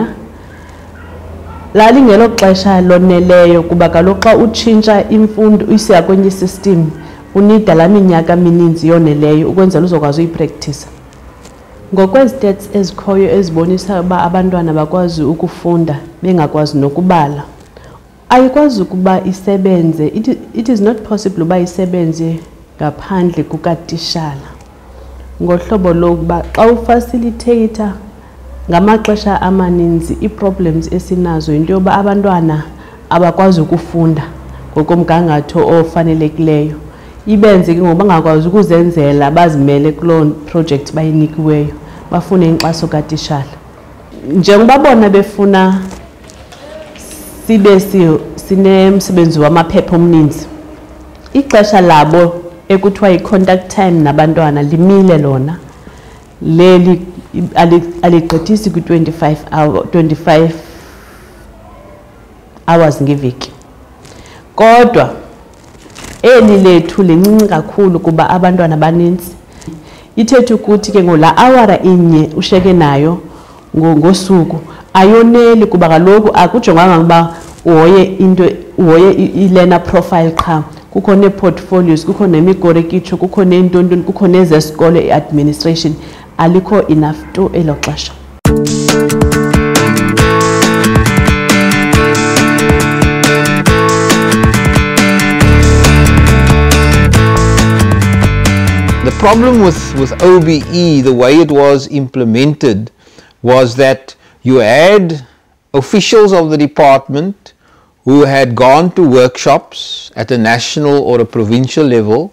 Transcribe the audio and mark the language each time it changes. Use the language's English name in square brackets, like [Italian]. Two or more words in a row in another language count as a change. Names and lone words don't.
[Xhosa] Lalingelo xesha loneleyo kuba kaloku xa utshintsha imfundo uyisiya kwenye system unida laa minyaka mininzi yoneleyo ukwenzela uzokwazi uyipraktisa. Ngokwezi-stats ezikhoyo ezibonisa uba abantwana bakwazi ukufunda bengakwazi nokubala, ayikwazi ukuba isebenze. [English] It is not possible [Xhosa] uba isebenze ngaphandle kukatishala. Ngohlobo lokuba xa ufacilitator ngamaxesha amaninzi ii-problems esinazo into yoba abantwana abakwazi ukufunda ngokomgangatho ofanelekileyo. Ibenze ke ngoba bangakwazi ukuzenzela bazimele kuloo project bayinikiweyo, bafune inkxaso katishala. Njengoba bona befuna sibe sinemsebenzi wamaphepha omninzi, ixesha labo ekuthiwa i- [English] contact time [Xhosa] nabantwana limile lona, leli aligqithisi kwi-25 hours ngeveki. Kodwa eli lethu lincinci kakhulu kuba abantwana baninzi. Ithethe ukuthi ke ngola awara inye usheke nayo ngosuku ayoneli kuba kaloku akujonganga ukuba uhoye i- [English] learner profile [Xhosa] qha. Kukho nee-portfolios, kukho nemigorikitsho, kukho neentoni, kukho nezesikolo i-administration. Alikho [English] enough to [Xhosa] elo xesha. [English] The problem with OBE, the way it was implemented, was that you had officials of the department who had gone to workshops at a national or a provincial level.